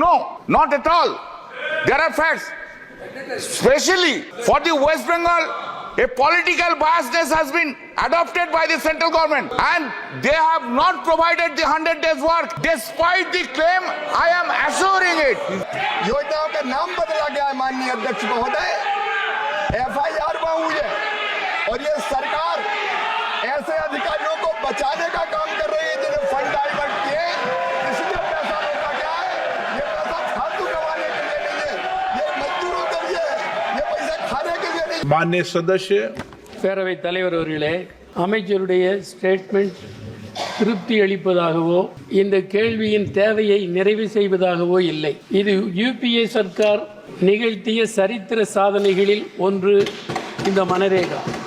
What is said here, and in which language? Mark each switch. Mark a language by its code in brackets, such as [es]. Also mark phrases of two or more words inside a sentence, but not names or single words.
[en] No, not at all. There are facts. Especially for the West Bengal, a political biasness has been adopted by the central government, and they have not provided the 100 days work. Despite the claim, I am assuring it. [hi] योजनाओं का नाम बदला गया है माननीय अध्यक्ष महोदय। FIR हुई है और ये सरकार ऐसे अधिकारियों को बचाने का काम कर रही है जिन्हें [en] fund divert [hi] किए, इसलिए पैसा रोका गया है। ये पैसा फालतू कमाने के लिए नहीं है, ये मजदूरों के लिए है, ये पैसा खाने के लिए नहीं। माननीय सदस्य [ta] பேரவை தலைவர் அவர்களே, அமைச்சருடைய ஸ்டேட்மெண்ட் திருப்தி அளிப்பதாகவோ இந்த கேள்வியின் தேவையை நிறைவு செய்வதாகவோ இல்லை. இது யூபிஏ சர்க்கார் நிகழ்த்திய சரித்திர சாதனைகளில் ஒன்று இந்த மனரேகா.